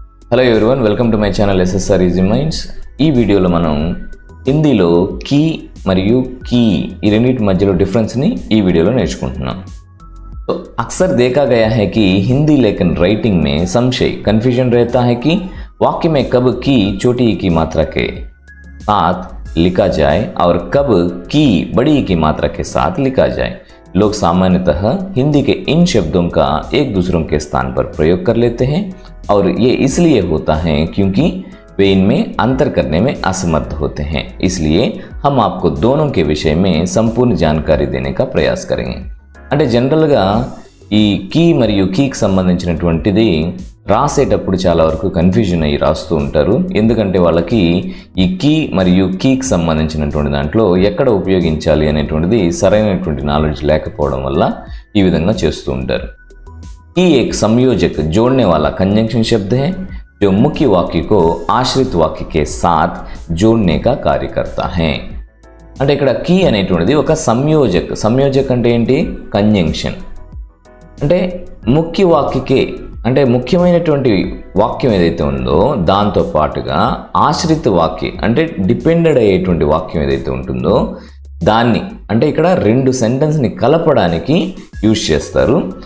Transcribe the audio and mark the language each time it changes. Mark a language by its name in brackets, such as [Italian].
[Telugu] Hello everyone, welcome to my channel SSR easy minds. ఈ వీడియోలో మనం హిందీలో కీ మరియు కీ ఈ రెండింటి మధ్యలో డిఫరెన్స్ని ఈ వీడియోలో నేర్చుకుంటున్నాం. [Hindi] तो अक्सर देखा गया है कि हिंदी लेकिन राइटिंग में संशय कन्फ्यूजन रहता है कि वाक्य में कब की छोटी ई की मात्रा के साथ लिखा जाए और कब की बड़ी ई की मात्रा के साथ लिखा जाए. लोग सामान्यतः हिंदी के इन शब्दों का एक दूसरों के स्थान पर प्रयोग कर लेते हैं और ये इसलिए होता है क्योंकि वे इनमें अंतर करने में असमर्थ होते हैं. इसलिए हम आपको दोनों के विषय में संपूर्ण जानकारी देने का प्रयास करेंगे. [Telugu] అంటే జనరల్గా ఈ కీ మరియు కీకి సంబంధించినటువంటిది రాసేటప్పుడు చాలా వరకు కన్ఫ్యూజన్ అయ్యి రాస్తూ ఉంటారు. ఎందుకంటే వాళ్ళకి ఈ కీ మరియు కీకి సంబంధించినటువంటి దాంట్లో ఎక్కడ ఉపయోగించాలి అనేటువంటిది సరైనటువంటి నాలెడ్జ్ లేకపోవడం వల్ల ఈ విధంగా చేస్తూ ఉంటారు. [Hindi] की एक संयोजक जोड़ने वाला कंजंक्शन शब्द है जो मुख्य वाक्य को आश्रित वाक्य के साथ जोड़ने का कार्य करता है. [Telugu] అంటే ఇక్కడ కీ అనేటువంటిది ఒక సంయోజక్ అంటే ఏంటి? కంజంక్షన్. అంటే ముఖ్య వాక్యకే అంటే ముఖ్యమైనటువంటి వాక్యం ఏదైతే ఉందో దాంతో పాటుగా ఆశ్రిత వాక్యం అంటే డిపెండెడ్ అయ్యేటువంటి వాక్యం ఏదైతే ఉంటుందో దాన్ని అంటే ఇక్కడ రెండు సెంటెన్స్ని కలపడానికి యూజ్ చేస్తారు.